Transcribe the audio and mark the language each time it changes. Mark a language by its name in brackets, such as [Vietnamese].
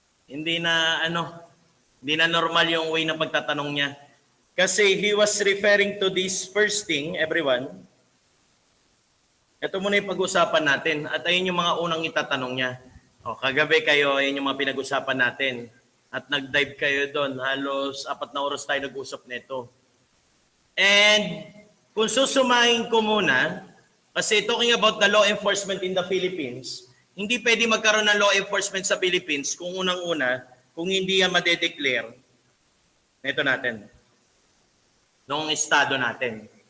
[Filipino] Hindi na, hindi na normal yung way ng pagtatanong niya. [English] Kasi he was referring to this first thing, everyone. [Filipino] Ito muna yung pag-usapan natin. At ayun yung mga unang itatanong niya. Kagabi kayo, ayun yung mga pinag-usapan natin. at nag-dive kayo doon. Halos 4 na oras tayo nag-usap nito. And kung susumahin ko muna, kasi [English] talking about the law enforcement in the Philippines, [Filipino] hindi pwede magkaroon ng law enforcement sa Philippines kung unang-una, kung hindi yan madedeclare, ito natin, nung estado natin.